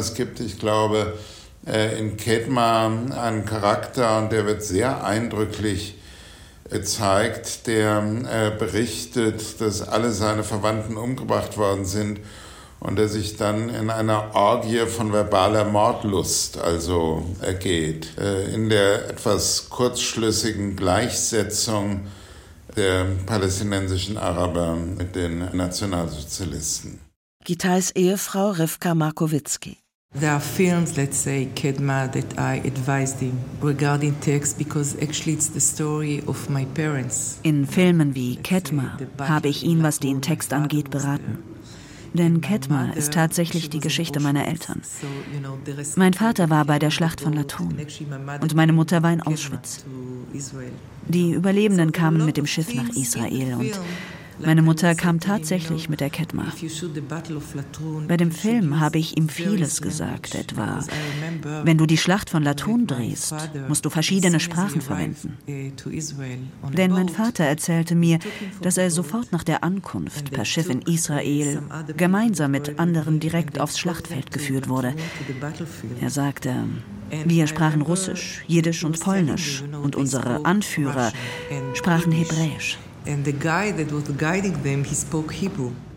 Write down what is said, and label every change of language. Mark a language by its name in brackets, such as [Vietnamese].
[German] Es gibt, ich glaube, in Khitma einen Charakter, und der wird sehr eindrücklich gezeigt, der berichtet, dass alle seine Verwandten umgebracht worden sind und er sich dann in einer Orgie von verbaler Mordlust also ergeht. In der etwas kurzschlüssigen Gleichsetzung der palästinensischen Araber mit den Nationalsozialisten. Gitais Ehefrau Rivka Markowitzki. [English] There are films, let's say, Khitma, that I advised him regarding text, because actually it's the story of my parents. [German] In Filmen wie Khitma habe ich ihn, was den Text angeht, beraten. Denn Khitma ist tatsächlich die Geschichte meiner Eltern. Mein Vater war bei der Schlacht von Latrun und meine Mutter war in Auschwitz. Die Überlebenden kamen mit dem Schiff nach Israel und meine Mutter kam tatsächlich mit der Khitma. Bei dem Film habe ich ihm vieles gesagt, etwa, wenn du die Schlacht von Latrun drehst, musst du verschiedene Sprachen verwenden. Denn mein Vater erzählte mir, dass er sofort nach der Ankunft per Schiff in Israel gemeinsam mit anderen direkt aufs Schlachtfeld geführt wurde. Er sagte, wir sprachen Russisch, Jiddisch und Polnisch und unsere Anführer sprachen Hebräisch. [English] And the guy that was guiding them, he spoke Hebrew.